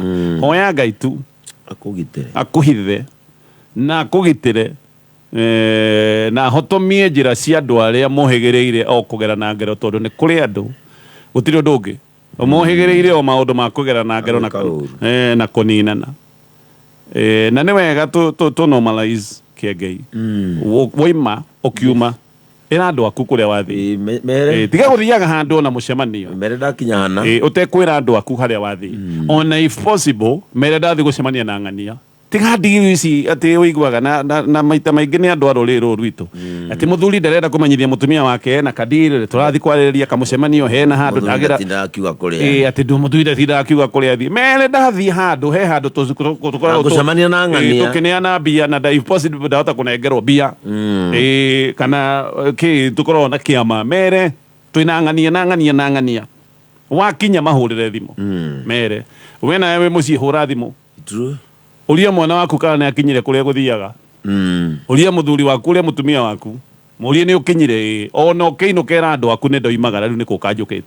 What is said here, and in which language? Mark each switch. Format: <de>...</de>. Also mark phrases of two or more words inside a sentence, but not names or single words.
<ki>Hoya Ngai tu akũhithe na akũgitĩre na ahotomie njĩra cia andũ arĩa mohĩgĩrĩire o kũgera na ngero, tondũ nĩ kũrĩ andũ gũtirĩ ũndũ ũngĩ mohĩgĩrĩire o maũndũ ma kũgera na ngero na kũninana. Na nĩ wega</ki> <en>to normalize</en> <ki>Ngai woima ũkiuma ĩra andũ aku kũrĩa wathiĩ, tiga gũthiaga handũ na mũcemanio mere ndakinya hana ũtekwĩra andũ aku harĩa wathiĩ. Ona</ki> <en>if possible</en> <ki>mere ndathiĩ gũcemania na ng'ania. Tiga ndiri ici atĩ ũiguaga na maita maingĩ nĩ andũ a rũrĩrĩ rũrũ rwitũ atĩ mũthuri ndarenda kũmenyithia mũtumia wake na kadiri tũrathiĩ kwarĩrĩria kamũcemanio hena handũ ndagira atĩ ndũ mũthuri ndatinda akiuga kũrĩa athiĩ. Mere ndathiĩ handũ he handũ tũcemania na ng'ania tũkĩneana mbia na</ki> <en>if possible</en> <ki>ndahota kũnengerwo mbia kana tũkorwo na kĩama. Mere twĩna ng'ania wakinya mahũrĩre thimũ. Mere we nawe wĩ mũciĩ hũra thimũ ũria mwana waku kana nĩ akinyire kũrĩa gũthiaga, ũria mũthuri waku, ũria mũtumia waku, mũria nĩ ũkinyire, ona ũkĩinũkĩra andũ aku nĩ ndoimagara rĩu nĩ kũkanjũkĩte.</ki>